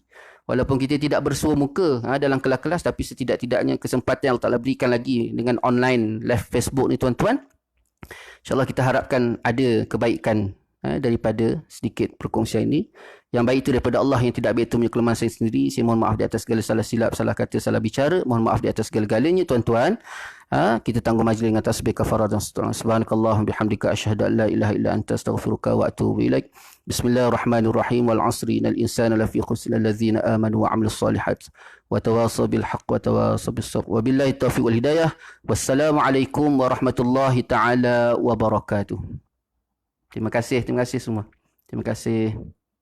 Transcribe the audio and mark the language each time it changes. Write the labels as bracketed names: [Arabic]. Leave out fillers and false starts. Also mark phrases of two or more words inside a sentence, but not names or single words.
[Malay] Walaupun kita tidak bersua muka dalam kelas-kelas, tapi setidak-tidaknya kesempatan yang Allah Ta'ala berikan lagi dengan [English] online live [Malay] Facebook ni tuan-tuan, InsyaAllah kita harapkan ada kebaikan daripada sedikit perkongsian ini. Yang baik itu daripada Allah, yang tidak baik itu punya kelemahan saya sendiri. Saya mohon maaf di atas segala salah silap, salah kata, salah bicara. Mohon maaf di atas segala-galanya tuan-tuan. Kita tangguh majlis dengan tasbih kafarah dan seterusnya. [Arabic] سبحانك اللهم بحمدك أشهد أن لا إله إلا أنت أستغفرك وأتوب إليك. بسم الله الرحمن الرحيم. والعصر إن الإنسان لفي خسر إلا الذين آمنوا وعملوا الصالحات وتواصوا بالحق وتواصوا بالصبر. وبالله التوفيق والهداية. والسلام عليكم ورحمة الله تعالى وبركاته. [Malay] Terima kasih semua. Terima kasih.